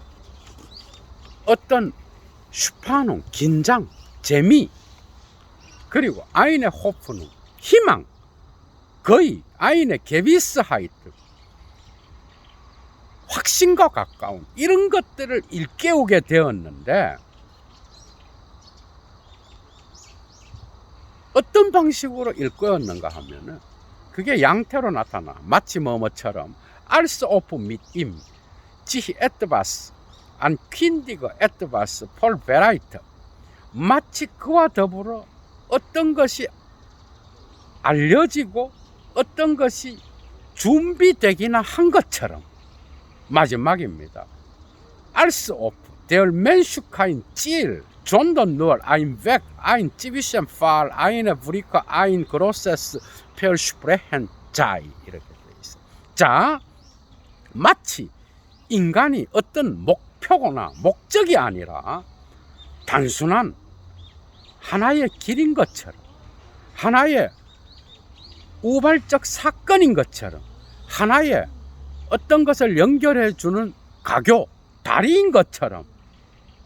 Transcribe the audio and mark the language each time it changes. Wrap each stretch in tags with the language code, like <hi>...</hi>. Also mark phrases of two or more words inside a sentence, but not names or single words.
<ko>어떤 슈파농, 긴장, 재미, 그리고</ko> <de>eine Hoffnung,</de> <ko>희망, 거의</ko> <de>eine Gewissheit,</de> <ko>확신과 가까운 이런 것들을 일깨우게 되었는데, 어떤 방식으로 일깨웠는가 하면은 그게 양태로 나타나. 마치 뭐뭐처럼</ko> <de>als ob mit ihm sich etwas ankündige, etwas vollbereitet,</de> <ko>마치 그와 더불어 어떤 것이 알려지고 어떤 것이 준비되기나 한 것처럼. 마지막입니다.</ko> <de>als ob der Mensch kein Ziel, sondern nur ein Weg, ein Zwischenfall, eine Brücke, ein großes Versprechen sei.</de> <ko>이렇게 되어 있어. 자, 마치 인간이 어떤 목표거나 목적이 아니라 단순한 하나의 길인 것처럼, 하나의 우발적 사건인 것처럼, 하나의 어떤 것을 연결해 주는 가교, 다리인 것처럼</ko>